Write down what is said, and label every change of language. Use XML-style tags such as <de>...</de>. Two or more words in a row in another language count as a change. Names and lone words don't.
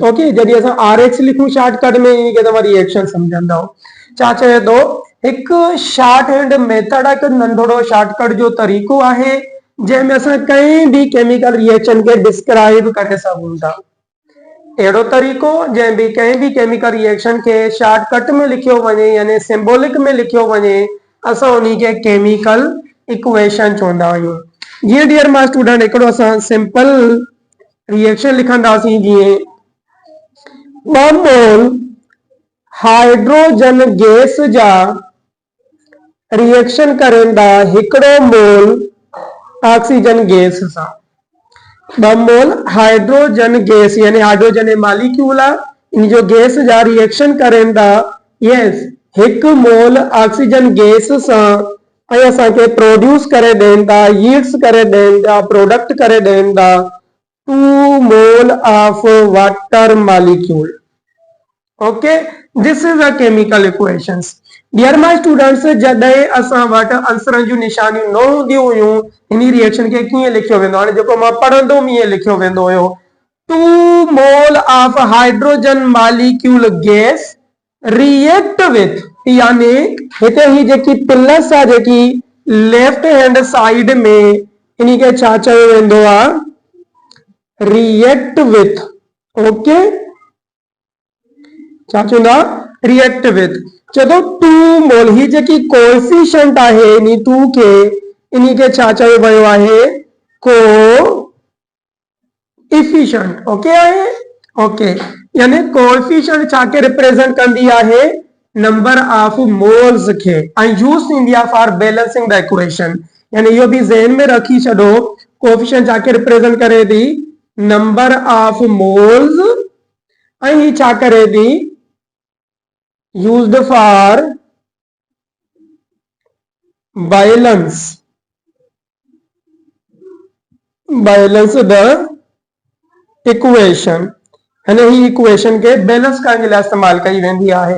<sd>ओके, जॾहिं असां RH लिखूं शॉर्टकट में, इन के तव्हां रिएक्शन समझंदव. छा चए थो? हिकु</sd> <en>short hand method</en> <sd>आहे, हिकु नंढड़ो शॉर्टकट जो तरीक़ो आहे जंहिंमें असां कंहिं भी</sd> <en>chemical reaction</en> <sd>के डिस्क्राइब करे सघूं था. अहिड़ो तरीक़ो जंहिं भी कंहिं भी</sd> <en>chemical reaction</en> <sd>के शॉर्टकट में लिखियो वञे, यानी सिंबॉलिक में लिखियो वञे, असां उन्हीं के</sd> <en>chemical equation</en> <sd>चवंदा आहियूं. जीअं</sd> <en>dear my student</en> <sd>हिकिड़ो असां</sd> <en>simple reaction</en> <sd>लिखंदासीं. जीअं 2 मोल</sd> <en>hydrogen gas</en> <sd>जा रिएक्शन करें था 1 मोल</sd> <en>oxygen gas</en> <sd>सां. 2 मोल</sd> <en>hydrogen gas</en> <sd>यानी</sd> <en>hydrogen molecule</en> <sd>आहे, इन जो गैस जा रिएक्शन करें था. यस, 1 मोल</sd> <en>oxygen gas</en> <sd>सां ऐं असांखे प्रोड्यूस करे ॾियनि था, यील्ड्स करे ॾियनि था, प्रोडक्ट करे ॾियनि था 2</sd> <en>mole of water molecule. OK, this is a chemical equations. dear my students,</en> <sd>जॾहिं असां वटि आंसर जूं निशानियूं न हूंदियूं हुयूं, इन रिएक्शन के कीअं लिखियो वेंदो? हाणे जेको मां पढ़ंदुमि ईअं लिखियो वेंदो हुयो. 2</sd> <en>mole of hydrogen molecule gas react with,</en> <sd>यानी हिते ही जेकी प्लस आहे जेकी</sd> <en>left hand side</en> <sd>में, इन के छा चयो वेंदो आहे?</sd> <en>react with.</en> <sd>ओके, छा चवंदा</sd> <en>react with.</en> <sd>चलो 2 मोल ही जेकी कोएफिशिएंट आहे इन 2 के इन्ही के छा चयो वियो आहे को इफिशिएंट। ओके आहे ओके यानी कोएफिशिएंट छा के रिप्रेजेंट कंदी आहे</sd> <en>number of moles</en> <sd>के एंड यूज थींदी आहे</sd> <en>for balancing the equation.</en> <sd>यानी इहो भी ज़हन में रखी छॾो कोएफिशिएंट छा के रिप्रेजेंट करे थी</sd> <en>number of moles</en> <sd>ऐं ही छा करे थी</sd> <en>used for balance the equation</en> <sd>यानी ही इक्वेशन के बैलेंस करण लाइ इस्तेमाल कई वेंदी आहे।</sd>